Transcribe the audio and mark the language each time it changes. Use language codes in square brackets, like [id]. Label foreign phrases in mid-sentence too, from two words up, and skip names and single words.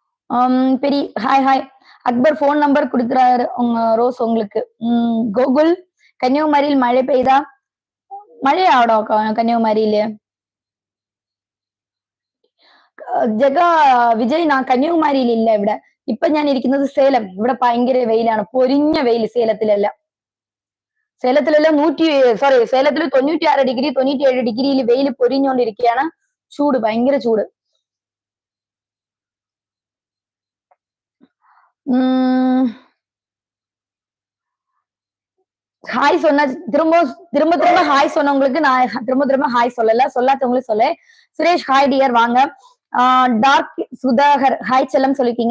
[ta] பெரிய ஹாய் ஹாய். அக்பர் ஃபோன் நம்பர் குடுக்குறாரு உங்க ரோஸ் உங்களுக்கு. கோகுல் கன்னியாகுமரியில் மழை பெய்தா? மழையாடா கன்னியாகுமரியில. [ml] ജഗാ വിജയ് ഞാൻ കന്യാകുമാരിയിൽ ഇല്ല ഇവിടെ. ഇപ്പൊ ഞാൻ ഇരിക്കുന്നത് സേലം. ഇവിടെ ഭയങ്കര വെയിലാണ്. പൊരിഞ്ഞ വെയിൽ സേലത്തിലെല്ലാം. സേലത്തിലെല്ലാം സേലത്തിൽ 96 ഡിഗ്രി 97 ഡിഗ്രിയിൽ വെയിൽ പൊരിഞ്ഞുകൊണ്ടിരിക്കുകയാണ്. ചൂട് ഭയങ്കര ചൂട്. [ta] ஹாய் சொன்ன திரும்ப திரும்ப திரும்ப ஹாய் சொன்னவங்களுக்கு நான் திரும்ப திரும்ப ஹாய் சொல்லல சொல்லாதவங்களுக்கு சொல்ல. சுரேஷ் ஹாய் டியர் வாங்க. டார்க் சுதாகர் ஹாய் செல்லம் சொல்லிருக்கீங்க.